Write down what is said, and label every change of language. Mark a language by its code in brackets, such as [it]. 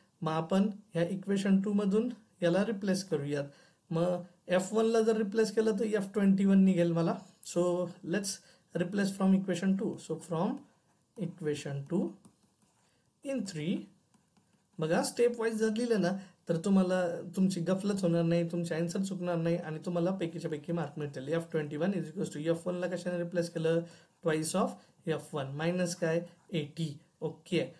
[mr] मग आपण ह्या इक्वेशन 2 मधून याला रिप्लेस करूयात. मग F1 ला जर रिप्लेस केलं तर F21 निघेल मला. [en] So let's replace from equation 2. So from equation 2 in 3. [mr] बघा, स्टेप वाईज जर लिहिलं ना तर तुम्हाला तुमची गफलत होणार नाही, तुमचे आन्सर चुकणार नाही आणि तुम्हाला पैकीच्या पैकी मार्क मिळतील. F21 is equals to F1 ला कशाने रिप्लेस केलं? ट्वाइस ऑफ F1 मायनस काय? 80. ओके.